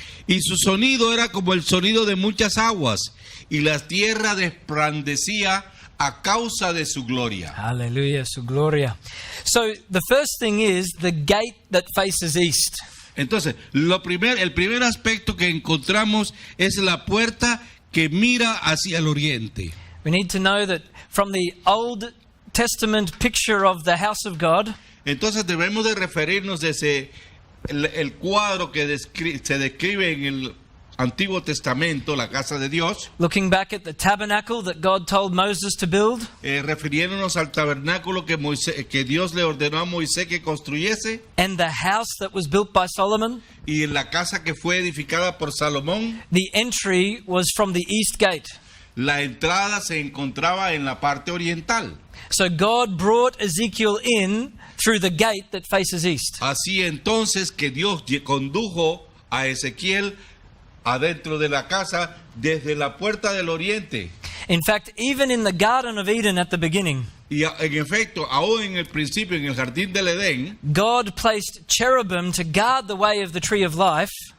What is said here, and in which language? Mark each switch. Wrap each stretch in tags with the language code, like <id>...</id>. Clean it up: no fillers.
<es>Y su sonido era como el sonido de muchas aguas, y la tierra resplandecía a causa de su gloria. Hallelujah, su gloria.</es> <en>So the first thing is the gate that faces east.</en> <es>Entonces, el primer aspecto que encontramos es la puerta que mira hacia el oriente.</es> <en>We need to know that from the Old Testament picture of the house of God,</en> <es>Entonces debemos de referirnos de el cuadro que se describe en el Antiguo Testamento, la casa de Dios,</es> <en>looking back at the tabernacle that God told Moses to build,</en> <es>refiriéndonos al tabernáculo que Dios le ordenó a Moisés que construyese,</es> <en>and the house that was built by Solomon.</en> <es>y en la casa que fue edificada por Salomón.</es> <en>The entry was from the east gate.</en> <es>La entrada se encontraba en la parte oriental.</es> <en>So God brought Ezekiel in through the gate that faces east.</en> <es>Así entonces que Dios condujo a Ezequiel adentro de la casa desde la puerta del oriente.</es> <en>In fact, even in the Garden of Eden at the beginning,</en> <es>Y en efecto, aún en el principio, en el jardín del Edén,</es> <en>God placed cherubim to guard the way of the tree of life,</en>